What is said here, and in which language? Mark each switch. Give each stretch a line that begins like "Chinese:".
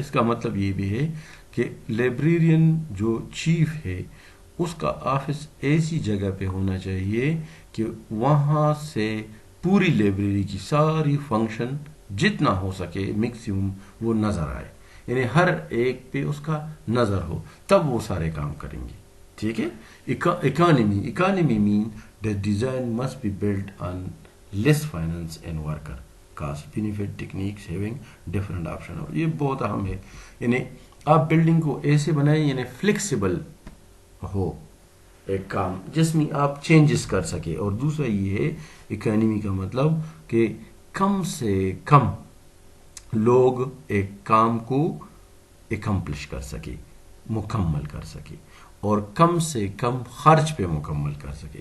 Urdu: اس کا مطلب یہ بھی ہے کہ لائبریرین جو چیف ہے اس کا آفس ایسی جگہ پہ ہونا چاہیے کہ وہاں سے پوری لائبریری کی ساری فنکشن جتنا ہو سکے میکسیمم وہ نظر آئے, یعنی ہر ایک پہ اس کا نظر ہو, تب وہ سارے کام کریں گے. ٹھیک ہے.
English: Economy مین the design must be built on less finance and worker cost benefit techniques having different option.
Urdu: اور یہ بہت اہم ہے, یعنی آپ بلڈنگ کو ایسے بنائیں یعنی فلیکسیبل ہو ایک کام جس میں آپ چینجز کر سکے. اور دوسرا یہ ہے اکانمی کا مطلب کہ کم سے کم لوگ ایک کام کو اکمپلش کر سکے, مکمل کر سکے, اور کم سے کم خرچ پہ مکمل کر سکے.